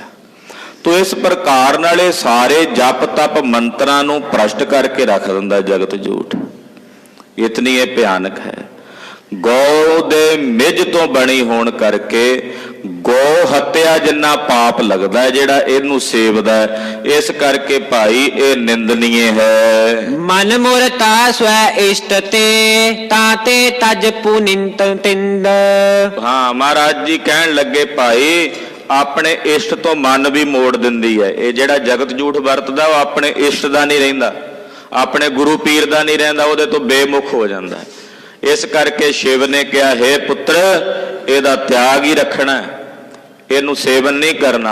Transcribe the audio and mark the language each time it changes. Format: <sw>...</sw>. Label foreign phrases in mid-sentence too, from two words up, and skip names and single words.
<pa>ਤੋ ਇਸ ਪ੍ਰਕਾਰ ਨਾਲ ਇਹ ਸਾਰੇ ਜਪ ਤਪ ਮੰਤਰਾਂ ਨੂੰ ਭ੍ਰਸ਼ਟ ਕਰਕੇ ਰੱਖ ਦਿੰਦਾ ਜਗਤ ਝੂਠ। ਇਤਨੀ ਇਹ ਭਿਆਨਕ ਹੈ। ਗਊ ਦੇ ਮਿੱਝ ਤੋਂ ਬਣੀ ਹੋਣ ਕਰਕੇ ਗਊ ਹੱਤਿਆ ਜਿੰਨਾ ਪਾਪ ਲੱਗਦਾ ਹੈ ਜਿਹੜਾ ਇਹਨੂੰ ਸੇਵਦਾ, ਇਸ ਕਰਕੇ ਭਾਈ ਇਹ ਨਿੰਦਨੀਏ ਹੈ।</pa> <bra>मन मुरता स्वै इष्ट ते ताते तज पुनिंत तिंद।</bra> <pa>ਹਾਂ, ਮਹਾਰਾਜ ਜੀ ਕਹਿਣ ਲੱਗੇ ਭਾਈ ਆਪਣੇ ਇਸ਼ਟ ਤੋਂ ਮਨ ਵੀ ਮੋੜ ਦਿੰਦੀ ਹੈ। ਇਹ ਜਿਹੜਾ ਜਗਤ ਝੂਠ ਵਰਤਦਾ ਉਹ ਆਪਣੇ ਇਸ਼ਟ ਦਾ ਨਹੀਂ ਰਹਿੰਦਾ, ਆਪਣੇ ਗੁਰੂ ਪੀਰ ਦਾ ਨਹੀਂ ਰਹਿੰਦਾ, ਉਹਦੇ ਤੋਂ ਬੇਮੁਖ ਹੋ ਜਾਂਦਾ। ਇਸ ਕਰਕੇ ਸ਼ਿਵ ਨੇ ਕਿਹਾ, ਹੇ ਪੁੱਤਰ ਇਹਦਾ ਤਿਆਗ ਹੀ ਰੱਖਣਾ, ਇਹਨੂੰ ਸੇਵਨ ਨਹੀਂ ਕਰਨਾ।</pa>